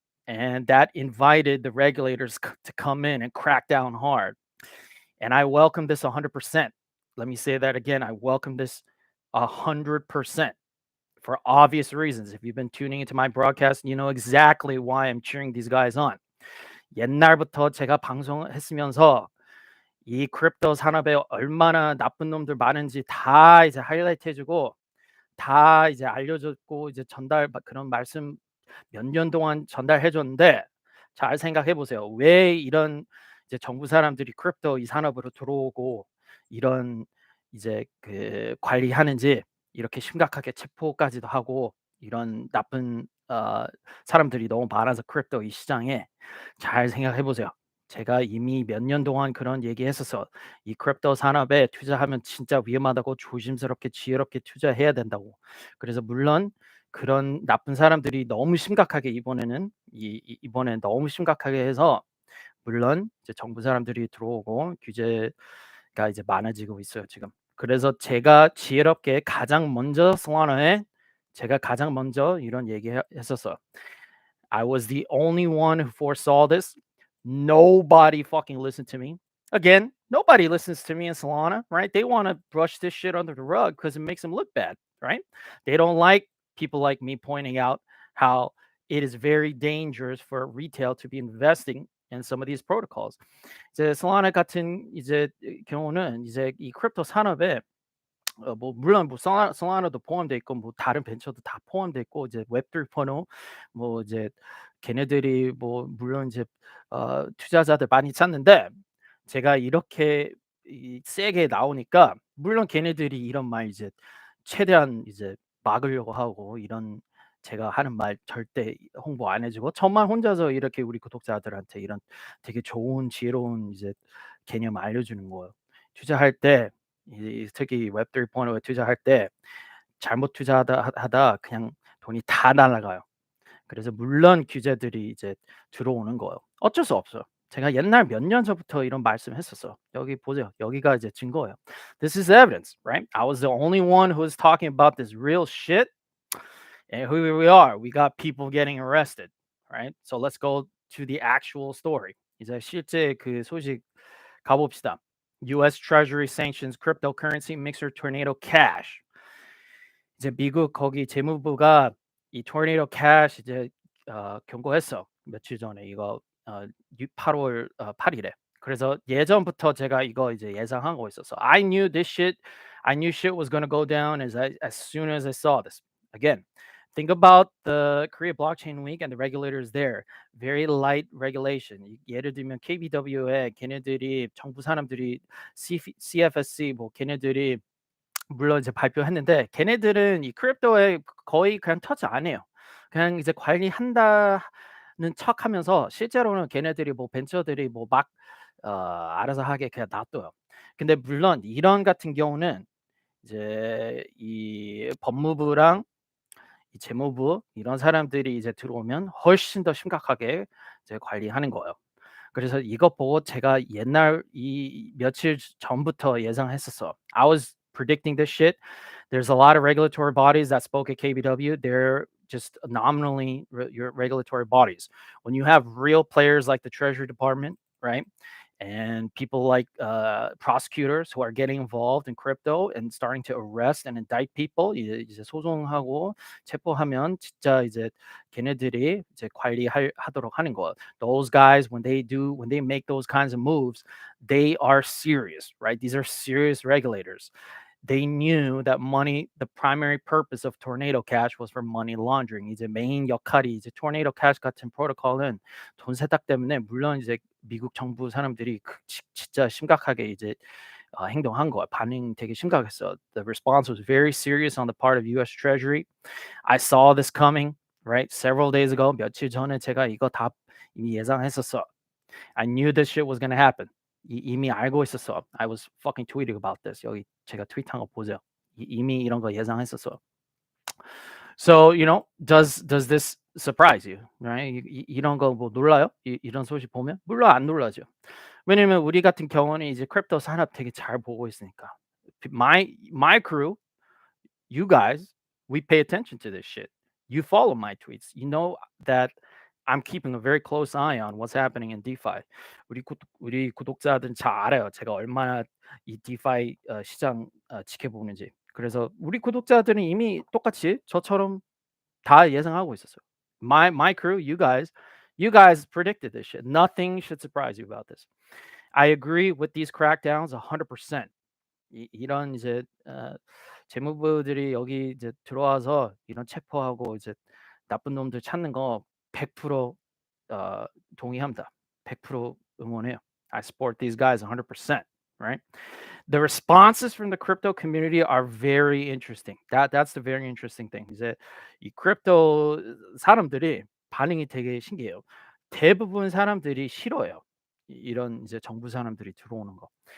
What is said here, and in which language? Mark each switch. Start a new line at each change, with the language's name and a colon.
English: And that invited the regulators to come in and crack down hard. And I welcome this 100%. Let me say that again. I welcome this 100% for obvious reasons. If you've been tuning into my broadcast, you know exactly why I'm cheering these guys on.
Korean: 옛날부터 제가 방송했으면서 이 크립토 산업에 얼마나 나쁜 놈들 많은지 다 이제 하이라이트 해주고 다 이제 알려줬고 이제 그런 말씀 몇 년 동안 전달해줬는데 잘 생각해 보세요. 왜 이런 이제 정부 사람들이 크립토 이 산업으로 들어오고 이런 이제 그 관리하는지 이렇게 심각하게 체포까지도 하고 이런 나쁜 사람들이 너무 많아서 크립토 이 시장에 잘 생각해 보세요. 제가 이미 몇 년 동안 그런 얘기했었어. 이 크립토 산업에 투자하면 진짜 위험하다고 조심스럽게 지혜롭게 투자해야 된다고. 그래서 물론 그런 나쁜 사람들이 너무 심각하게 이번에 너무 심각하게 해서 물론 이제 정부 사람들이 들어오고 규제가 이제 많아지고 있어요 지금. 그래서 제가 지혜롭게 가장 먼저 솔라나에 제가 가장 먼저 이런 얘기했었어요.
English: I was the only one who foresaw this. Nobody fucking listened to me. Again, nobody listens to me in Solana, right? They want to brush this shit under the rug because it makes them look bad, right? They don't like people like me pointing out how it is very dangerous for retail to be investing in some of these protocols.
Korean: 이제 Solana 같은 이제 경우는 이제 이 크립토 산업에 뭐 물론 뭐 솔라나도 포함돼 있고 뭐 다른 벤처도 다 포함돼 있고 이제 웹 3.0 뭐 이제 걔네들이 뭐 물론 이제 투자자들 많이 찾는데 제가 이렇게 세게 나오니까 물론 걔네들이 이런 말 이제 최대한 이제 막으려고 하고 이런 제가 하는 말 절대 홍보 안 해주고 저만 혼자서 이렇게 우리 구독자들한테 이런 되게 좋은 지혜로운 이제 개념 알려주는 거예요. 투자할 때 특히 웹 3.0에 투자할 때 잘못 투자하다 그냥 돈이 다 날아가요. 그래서 물론 규제들이 이제 들어오는 거예요. 어쩔 수 없어요. 제가 옛날 몇 년 전부터 이런 말씀했었어. 여기 보세요. 여기가 이제 증거예요.
English: This is evidence, right? I was the only one who was talking about this real shit. And here we are. We got people getting arrested, right? So let's go to the actual story.
Korean: 이제 실제 그 소식 가봅시다.
English: U.S. Treasury sanctions cryptocurrency mixer tornado cash.
Korean: 이제 미국 거기 재무부가 이 토네이도 캐시 이제 경고했어. 며칠 전에 이거 8월 8일에. 그래서 예전부터 제가 이거 이제 예상하고 있었어.
English: I knew shit was going to go down as soon as I saw this. Again, think about the Korea Blockchain Week and the regulators there. Very light regulation.
Korean: 예를 들면 KBW에 걔네들이 정부 사람들이 CFSC 뭐 걔네들이 물론 이제 발표했는데 걔네들은 이 크립토에 거의 그냥 터치 안 해요. 그냥 이제 관리한다는 척하면서 실제로는 걔네들이 뭐 벤처들이 뭐 막 알아서 하게 그냥 놔둬요. 근데 물론 이런 같은 경우는 이제 이 법무부랑 이 재무부 이런 사람들이 이제 들어오면 훨씬 더 심각하게 이제 관리하는 거예요. 그래서 이거 보고 제가 옛날 이 며칠 전부터 예상했었어.
English: I was predicting this shit. There's a lot of regulatory bodies that spoke at KBW. They're just nominally your regulatory bodies. When you have real players like the Treasury Department, right? And people like prosecutors who are getting involved in crypto and starting to arrest and indict people,
Korean: 이제 소송하고 체포하면 진짜 이제 걔네들이 이제 하도록 하는 거.
English: Those guys, when they make those kinds of moves, they are serious, right? These are serious regulators. They knew that money, the primary purpose of Tornado Cash was for money laundering.
Korean: 이제 메인 역할이 이제 Tornado Cash 같은 프로토콜은 돈 세탁 때문에 물론 이제 미국 정부 사람들이 진짜 심각하게 이제 행동한 거야. 반응 되게 심각했어.
English: The response was very serious on the part of U.S. Treasury. I saw this coming, right? Several days ago.
Korean: 며칠 전에 제가 이거 다 이미 예상했었어.
English: I knew this shit was gonna happen.
Korean: 이미 알고 있었어.
English: I was fucking tweeting about this.
Korean: 여기 제가 트윗한 거 보세요. 이미 이런 거 예상했었어.
English: So, does this surprise you?
Korean: Right? 이런 거 뭐 놀라요? 이런 소식 보면? 물론 안 놀라죠. 왜냐면 우리 같은 경우는 이제 크립토 산업 되게 잘 보고 있으니까.
English: My crew, you guys, we pay attention to this shit. You follow my tweets. You know that I'm keeping a very close eye on what's happening in DeFi.
Korean: 우리 구독자들은 잘 알아요. 제가 얼마나 이 DeFi 시장 지켜보는지. 그래서 우리 구독자들은 이미 똑같이 저처럼 다 예상하고 있었어요.
English: My crew, you guys predicted this shit. Nothing should surprise you about this. I agree with these crackdowns 100%.
Korean: 이런 이제 재무부들이 여기 이제 들어와서 이런 체포하고 이제 나쁜 놈들 찾는 거 100% 동의합니다. 100% 응원해요.
English: I support these guys 100%, right? The responses from the crypto community are very interesting. That's the very interesting thing.
Korean: 이제 이 크립토 사람들이 반응이 되게 신기해요. 대부분 사람들이 싫어해요. 이런 이제 정부 사람들이 들어오는 거.